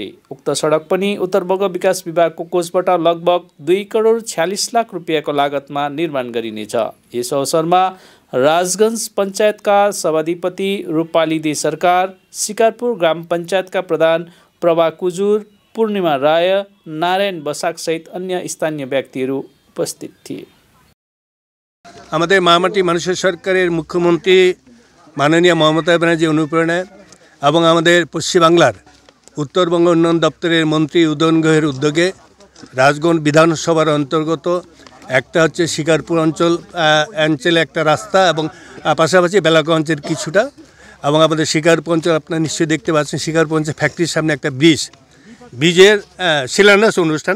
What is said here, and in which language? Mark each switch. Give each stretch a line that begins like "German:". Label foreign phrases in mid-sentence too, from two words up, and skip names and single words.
Nepali: उक्त सडक पनि उत्तरबङ्ग विकास विभागको कोषबाट लगभग 2 करोड 46 लाख रुपियाँको लागतमा निर्माण गरिनेछ। यस अवसरमा राजगञ्ज पञ्चायतका सभाधिपति रूपाली दे सरकार, शिकारपुर ग्राम पञ्चायतका प्रधान प्रभा कुजुर, पूर्णिमा राय, नारायण बसाक सहित अन्य स्थानीय व्यक्तिहरू उपस्थित थिए।
Bangla: আমাদের মামাটি মানুষের সরকারের মুখ্যমন্ত্রী মাননীয় মমতা ব্যানার্জি অনুপ্রেরণায় এবং আমাদের পশ্চিম বাংলার উত্তরবঙ্গ উন্নয়ন দপ্তরের মন্ত্রী উদয়ন গুহের উদ্যোগে রাজগঞ্জ বিধানসভার অন্তর্গত একটা হচ্ছে শিকারপুর অঞ্চলে একটা রাস্তা এবং পাশাপাশি বেলাকো অঞ্চলের কিছুটা এবং আমাদের শিকারপুর অঞ্চল আপনারা নিশ্চয়ই দেখতে পাচ্ছেন শিকারপুর অঞ্চল ফ্যাক্টরির সামনে একটা ব্রিজের শিলান্যাস অনুষ্ঠান।